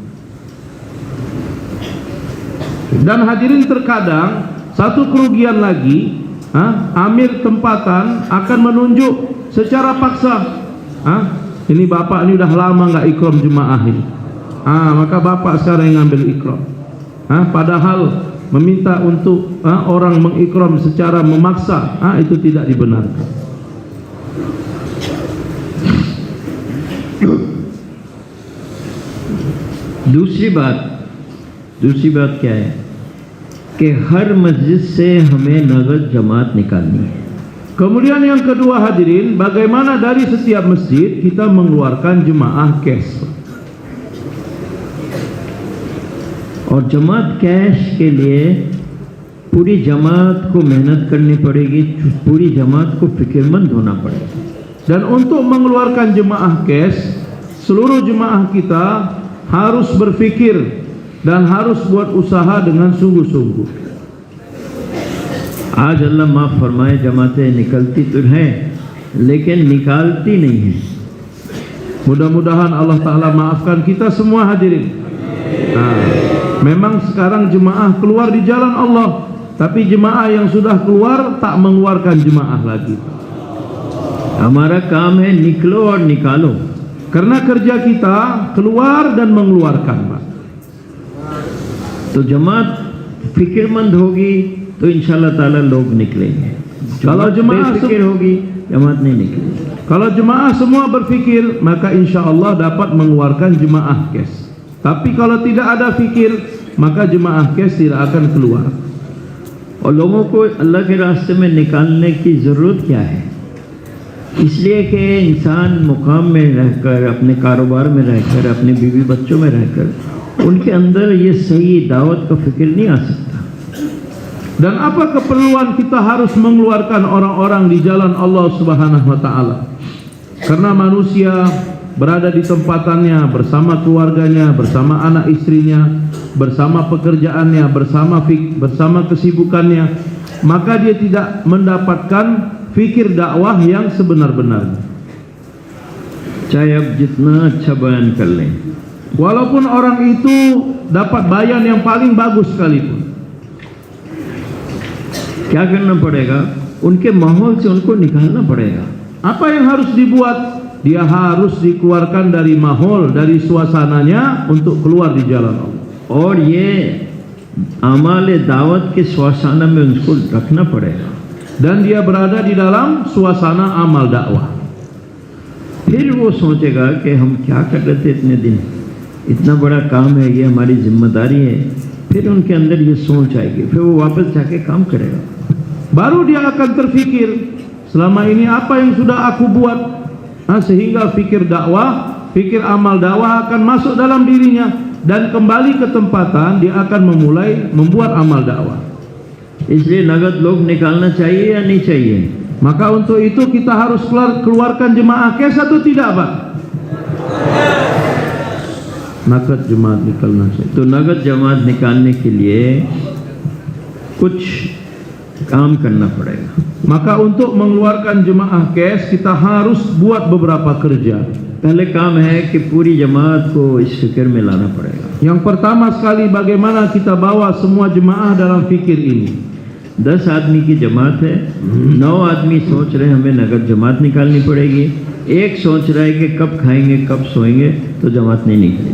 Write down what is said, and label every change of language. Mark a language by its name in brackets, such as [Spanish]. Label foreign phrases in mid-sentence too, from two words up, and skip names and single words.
[Indonesian] Dan hadirin, terkadang satu kerugian lagi, amir tempatan akan menunjuk secara paksa, ini bapak ini udah lama nggak ikram jemaah ini, maka bapak sekarang yang ngambil ikram. Padahal meminta untuk orang mengikram secara memaksa, itu tidak dibenarkan. [Hindi] दूसरी बात क्या है कि हर मस्जिद से हमें नगद जमात निकालनी है. [Indonesian] Kemudian yang kedua hadirin, bagaimana dari setiap masjid kita mengeluarkan jemaah cash. [Hindi] और जमात कैश के लिए पूरी जमात को मेहनत करनी पड़ेगी, पूरी जमात को फिक्रमंद होना पड़ेगा. [Indonesian] Dan untuk mengeluarkan jemaah cash, seluruh jemaah kita harus berfikir dan harus buat usaha dengan sungguh-sungguh. [Hindi] आज अल्लाह माफ़ फरमाए, जमातें निकलती तो हैं लेकिन निकालती नहीं है. [Indonesian] Mudah-mudahan Allah Ta'ala maafkan kita semua hadirin. Memang sekarang jemaah keluar di jalan Allah, tapi jemaah yang sudah keluar tak mengeluarkan jemaah lagi. [Hindi] हमारा काम है निकलो और निकालो. [Indonesian] Karena kerja kita keluar dan mengeluarkan, Pak. [Hindi] तो जमात फिक्रमंद होगी तो [Arabic] إن شاء الله تعالى [Hindi] लोग निकलेंगे. [Indonesian] Kalau jemaah [Hindi] बेफिक्र होगी जमात नहीं निकलेगी. [Indonesian] Kalau jemaah semua berfikir, maka [Arabic] insya Allah [Indonesian] dapat mengeluarkan jemaah cash. Tapi kalau tidak ada fikir, maka jemaah cash tidak akan keluar. [Hindi] और लोगों को अल्लाह के रास्ते में निकालने की ज़रूरत क्या है? इसलिए कि इंसान मुकाम में रहकर, अपने कारोबार में रहकर, अपने बीवी बच्चों में रहकर, उनके अंदर ये सही दावत का फिक्र नहीं आ सकता. [Indonesian] Dan apa keperluan kita harus mengeluarkan orang-orang di jalan Allah [Arabic] Subhanahu wa Ta'ala? [Indonesian] Karena manusia berada di tempatannya bersama keluarganya, bersama anak istrinya, bersama pekerjaannya, bersama kesibukannya, maka dia tidak mendapatkan fikir dakwah yang sebenar-benarnya. [Hindi] चाहे अब जितना अच्छा बयान कर लें, [Indonesian] walaupun orang itu dapat bayan yang paling bagus sekalipun, [Hindi] क्या करना पड़ेगा? उनके माहौल से उनको निकालना पड़ेगा. [Indonesian] apa yang harus dibuat? Dia harus dikeluarkan dari mahol, dari suasananya untuk keluar di jalan Allah. [Hindi] और ये आमाल दावत के सुआसाना में उनको रखना पड़ेगा. [Indonesian] Dan dia berada di dalam suasana amal dakwah. [Hindi] फिर वो सोचेगा कि हम क्या कर रहे थे इतने दिन, इतना बड़ा काम है, ये हमारी जिम्मेदारी है. फिर उनके अंदर ये सोच आएगी, फिर वो वापस जाके काम करेगा. [Indonesian] Baru dia akan terfikir, selama ini apa yang sudah aku buat, sehingga fikir dakwah, fikir amal dakwah akan masuk dalam dirinya, dan kembali ke tempatan dia akan memulai membuat amal dakwah. [Hindi] इसलिए नगद लोग निकालना चाहिए या नहीं चाहिए? [Indonesian] Maka untuk itu kita harus keluarkan jemaah cash atau tidak, Pak? [Hindi] नगद जमात निकालना चाहिए. तो नगद जमात निकालने के लिए कुछ काम करना पड़ेगा. [Indonesian] Maka untuk mengeluarkan jemaah cash kita harus buat beberapa kerja. [Hindi] पहले काम है कि पूरी जमात को इस फिक्र में लाना पड़ेगा. [Indonesian] Yang pertama sekali, bagaimana kita bawa semua jemaah dalam fikir ini. [Hindi] 10 आदमी की जमात है, 9 आदमी सोच रहे हैं हमें नगद जमात निकालनी पड़ेगी, एक सोच रहा है कि कब खाएंगे कब सोएंगे, तो जमात नहीं निकलेगी.